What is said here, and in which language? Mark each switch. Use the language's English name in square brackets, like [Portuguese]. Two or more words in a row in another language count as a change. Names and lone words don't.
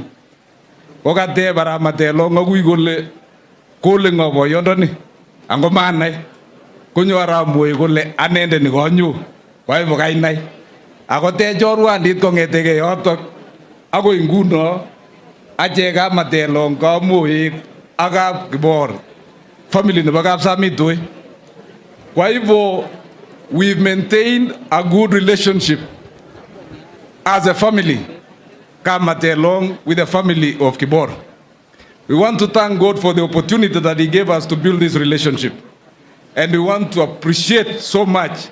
[Kalenjin] Kokateb arap Matelong agui kole ngo boyondoni ango manai konyo arap Moek kole anendet ni konyo koibu kainai. Ako tech chorwandit kong'etege yotok akoi nguno achek Matelong ka Moek ak Kibor family nebo Kapsamitoi. [Swahili] Kwa hivyo [English] we've maintained a good relationship as a family Matelong with the family of Kibor. We want to thank God for the opportunity that He gave us to build this relationship, and we want to appreciate so much.